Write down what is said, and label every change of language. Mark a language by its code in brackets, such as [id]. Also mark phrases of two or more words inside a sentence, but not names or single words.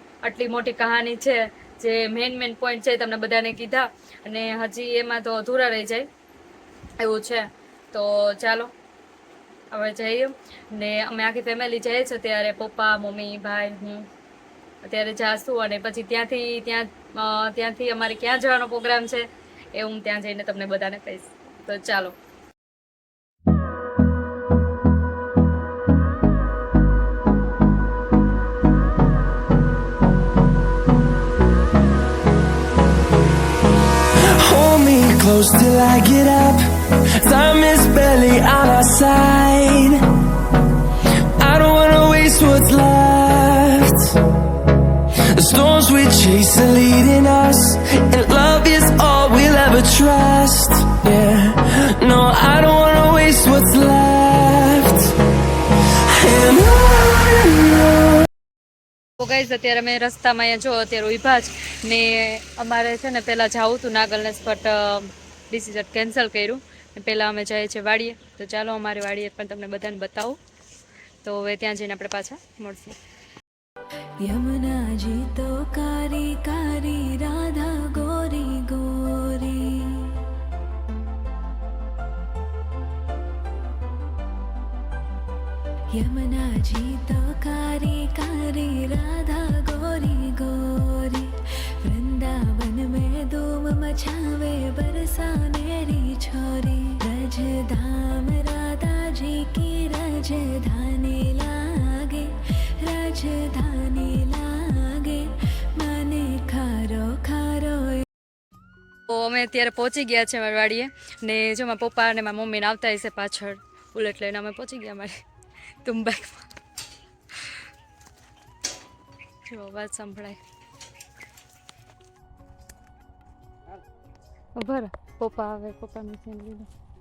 [gu] આટલી મોટી કહાની છે, જે [en] main point [gu] છે તમને બધાને કીધા અને હજી એમાં તો અધૂરા રહી જાય એવું છે. તો ચાલો હવે જઈએ ને અમે આખી ફેમિલી જઈએ છીએ. ત્યારે પપ્પા, મમ્મી, ભાઈ, હું અત્યારે જાશું અને પછી ત્યાંથી અમારે ક્યાં જવાનો પ્રોગ્રામ છે એ હું ત્યાં જઈને તમને બધાને કહીશ. તો ચાલો. [en] Hold me close till I get up. Time is barely on our side. I don't wanna waste what's left. The storms we chase are leading us, and love is all we'll ever trust. Yeah, no, I don't wanna waste what's left. And on. [gu] તો ગાઈઝ અત્યારે અમે રસ્તામાં અહીંયા જો અત્યારે ઉભા જ ને અમારે છે ને પહેલાં જવું હતું નાગલનેસ, [en] but decision cancel [gu] કર્યું. પહેલાં અમે જઈએ છીએ વાડીએ. તો ચાલો અમારી વાડીએ પણ તમને બધાને બતાવું. તો હવે ત્યાં જઈને આપણે પાછા મળશું. [hi] यमुना जी तो कारी कारी राधा गोरी गोरी, यमुना जी तो कारी कारी राधा गोरी गोरी, वृंदावन में धूम मचावे बरसानेरी छोरी, रजधाम राधा जी की रजधानी लागे, राजधानी लागे, माने खारो खारो. [gu] તો અમે અત્યારે પહોંચી ગયા છે મારી વાડીએ ને જો મારા પપ્પા અને મારા મમ્મીને આવતા હશે પાછળ બુલેટ લઈને. અમે પહોંચી ગયા મારી તુંબાઈમાં. જો અવાજ સંભળાય. ઉભા રહો, પપ્પા આવે, પપ્પાનું સીન લીધું.